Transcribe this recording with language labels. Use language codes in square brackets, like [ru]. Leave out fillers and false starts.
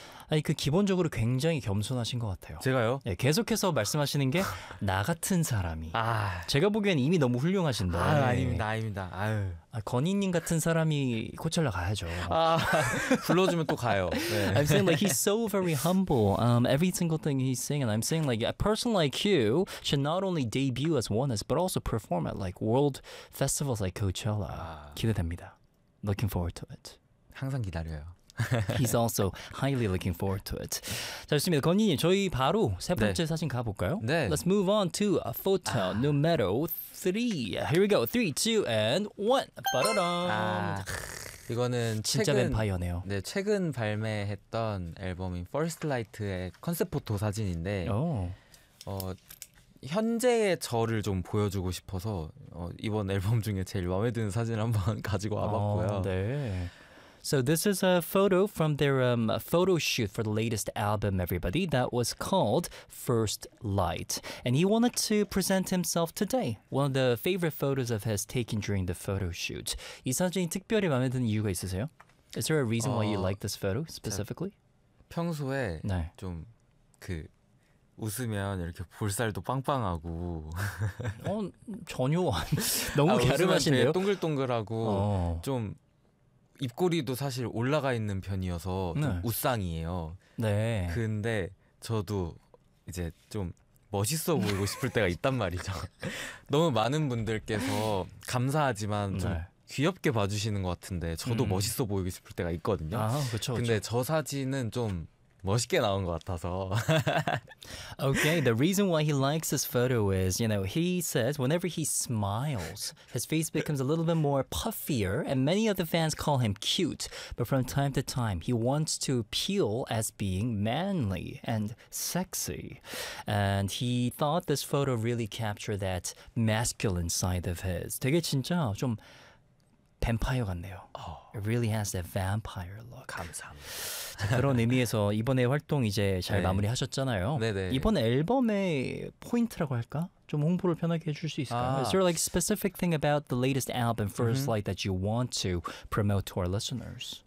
[ko] 아니 그 기본적으로 굉장히 겸손하신 것 같아요. 제가요? 예, 계속해서 말씀하시는 게 나 같은 사람이. 아, 제가 보기엔 이미 너무 훌륭하신데. 아, 아닙니다, 아닙니다. 아유. 아, 건희님 같은 사람이 코첼라 가야죠. 아, 불러주면 또 가요. [en] 네. I'm saying like he's so very humble. Every single thing he's saying, and I'm saying like a person like you should not only debut as Oneus, but also perform at like world festivals like Coachella. 아. [ko] 기대됩니다. [en] Looking forward to it. [ko] 항상 기다려요. [en] He's also highly looking forward to it. [ko] 자, 좋습니다. 건희님, 저희 바로 세 번째 네. 사진 가볼까요? 네. [en] Let's move on to a photo numero 3. Here we go. 3, 2, and 1. 빠라람. [ko] 아, 이거는 진짜 뱀파이어네요. 네, 최근 발매했던 앨범인 First Light의 컨셉 포토 사진인데 현재의 저를 좀 보여주고 싶어서 이번 앨범 중에 제일 마음에 드는 사진을 한번 가지고 와봤고요. 네. [en] So this is a photo from their photo shoot for the latest album, everybody. That was called First Light. And he wanted to present himself today. One of the favorite photos of his taken during the photo shoot. [ko] 이 사진이 특별히 마음에 드는 이유가 있으세요? [en] Is there a reason why you like this photo specifically? [ko] 평소에 네. 좀 그 웃으면 이렇게 볼살도 빵빵하고 전혀 너무 갸름하신데요? 웃으면 동글동글하고 좀 입꼬리도 사실 올라가 있는 편이어서 네. 좀 우상이에요. 네. 근데 저도 이제 좀 멋있어 보이고 싶을 때가 있단 말이죠. 너무 많은 분들께서 감사하지만 좀 네. 귀엽게 봐주시는 것 같은데 저도 멋있어 보이고 싶을 때가 있거든요. 아, 그쵸, 근데 그쵸. 저 사진은 좀 멋있게 나온 것 같아서. [en] Okay, the reason why he likes this photo is, you know, he says whenever he smiles, his face becomes a little bit more puffier, and many of the fans call him cute. But from time to time, he wants to appeal as being manly and sexy. And he thought this photo really captured that masculine side of his. [ko] 되게 진짜 좀 뱀파이어 같네요. Oh. [en] It really has that vampire look. [ko] 감사합니다. 그런 의미에서 이번에 활동 이제 잘 네. 마무리하셨잖아요. 네네. 이번 앨범의 포인트라고 할까? 좀 홍보를 편하게 해줄 수 있을까요? [en] 아. Is there like specific thing about the latest album, First Light, that you want to promote to our listeners?